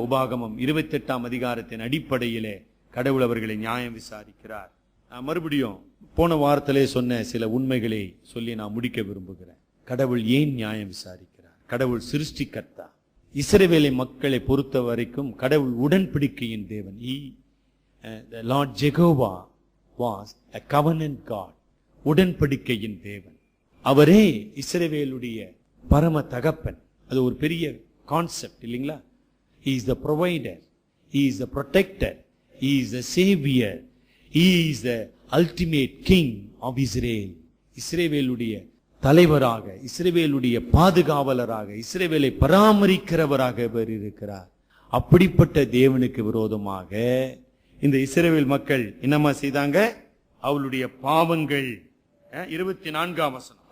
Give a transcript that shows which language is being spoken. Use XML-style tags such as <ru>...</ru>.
<ta>உபாகமம் 28ஆம் அதிகாரத்தின் அடிப்படையிலே கடவுள் அவர்களை நியாயம் விசாரிக்கிறார். நான் மறுபடியும் போன வாரத்திலே சொன்ன சில உண்மைகளை சொல்லி நான் முடிக்க விரும்புகிறேன். கடவுள் ஏன் நியாயம் விசாரிக்கிறார்? கடவுள் சிருஷ்டிகர்த்தா. இஸ்ரவேலை மக்களை பொறுத்த வரைக்கும் கடவுள் உடன்படிக்கையின் தேவன்.</ta> <en>The Lord Jehovah was a covenant God.</en> <ta>உடன்படிக்கையின் தேவன். அவரே இஸ்ரவேலுடைய பரம தகப்பன். அது ஒரு பெரிய கான்செப்ட் இல்லைங்களா?</ta> <en>He is the provider. He is the protector. He is the savior. He is the ultimate king of Israel.</en> <ta>இஸ்ரவேலுடைய தலைவராக, இஸ்ரவேலுடைய பாதுகாவலராக, இஸ்ரவேலை பராமரிக்கிறவராக இவர் இருக்கிறார். அப்படிப்பட்ட தேவனுக்கு விரோதமாக இந்த இஸ்ரவேல் மக்கள் என்னமா செய்தாங்க? அவளுடைய பாவங்கள் 24ஆம் வசனம்.</ta>